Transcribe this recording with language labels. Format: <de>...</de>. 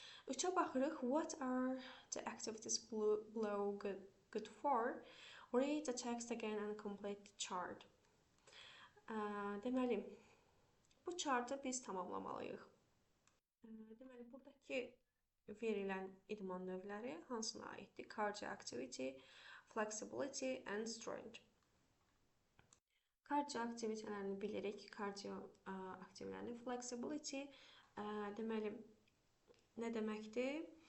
<az>Üçə baxırıq,</az> <en>what are the activities below good for? Read the text again and complete the chart.</en> <az>Deməli, bu chartı biz tamamlamalıyıq. Deməli, buradakı verilən idman növləri hansına aiddir?</az> <en>Cardio activity, flexibility and strength.</en> <az>Cardio aktivitələrini bilirik. Cardio aktivitələrini, flexibility deməli nə deməkdir?</az>